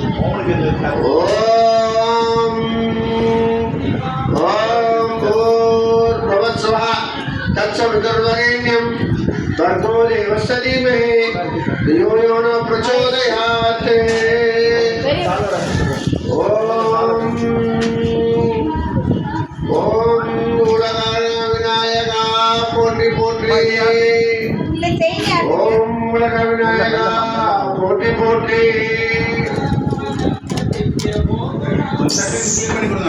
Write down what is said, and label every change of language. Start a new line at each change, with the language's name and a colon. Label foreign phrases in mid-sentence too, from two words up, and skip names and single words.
Sanskrit: ओम ओम तत्सवितुर्वरेण्यं भर्गो देवस्य धीमहि धियो यो न प्रचोदयात्
Tamil: ஓம் உலகான விநாயகா போற்றி போற்றி ஓம் உலக விநாயகா போற்றி போற்றி கிளீன் பண்ணி கொடுங்க